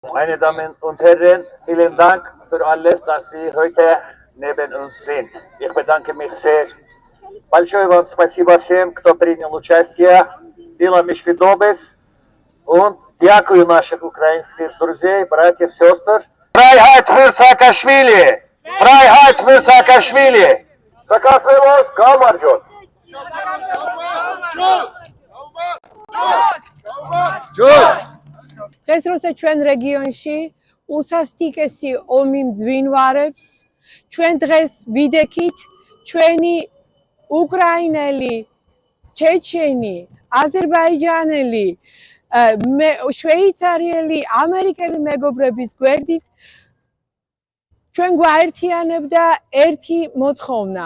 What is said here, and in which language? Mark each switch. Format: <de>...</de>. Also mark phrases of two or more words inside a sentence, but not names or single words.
<de>Meine Damen und Herren, vielen Dank für alles, dass Sie heute neben uns sind. Ich bedanke mich sehr.</de> <ru>Большое вам спасибо всем, кто принял участие в Дело Мишвидобес. Und дякую наших украинских друзей, братьев, сестер.</ru> <de>Freiheit für Saakashvili! Freiheit für Saakashvili!</de> <ka>სააკაშვილოს გაუმარჯოს! დღეს როცა ჩვენ რეგიონში უსასტიკესი ომი მძვინვარებს, ჩვენ დღეს ვიდექით ჩვენი უკრაინელი, ჩეჩენი, აზერბაიჯანელი, შვეიცარიელი, ამერიკელი მეგობრების გვერდით ჩვენ გვაერთიანებდა ერთი მოთხოვნა.</ka>